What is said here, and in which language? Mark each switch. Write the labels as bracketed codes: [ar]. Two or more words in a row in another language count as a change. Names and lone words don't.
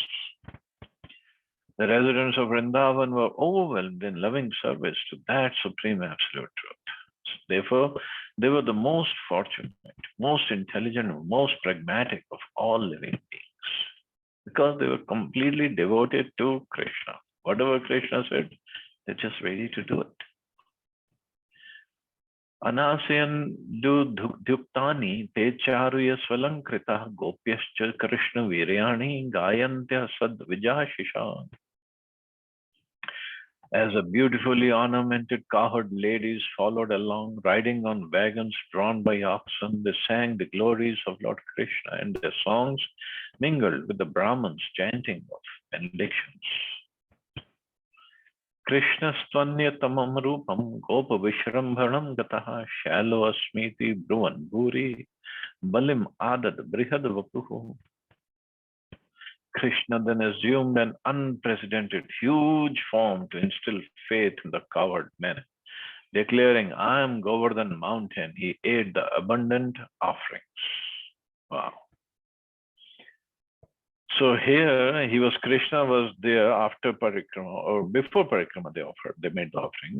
[en] The residents of Vrindavan were overwhelmed in loving service to that supreme absolute truth. Therefore, they were the most fortunate, most intelligent, most pragmatic of all living beings, because they were completely devoted to Krishna. Whatever Krishna said, they're just ready to do it. [sa] Anasayan duktani te charuya svalankrita gopyascha Krishna viryani gayantya sad vijashisha. [en] As the beautifully ornamented cowherd ladies followed along, riding on wagons drawn by oxen, they sang the glories of Lord Krishna, and their songs mingled with the Brahmins' chanting of benedictions. [sa] Krishna stvanya-tamam rupam gopa vishrambhanam gataha shalo asmiti bruvan bhuri balim adad brihad vapuhu. [en] Krishna then assumed an unprecedented, huge form to instill faith in the cowherd men. Declaring, I am Govardhan mountain, he ate the abundant offerings. Wow. So here Krishna was there after Parikrama, or before Parikrama they made the offering.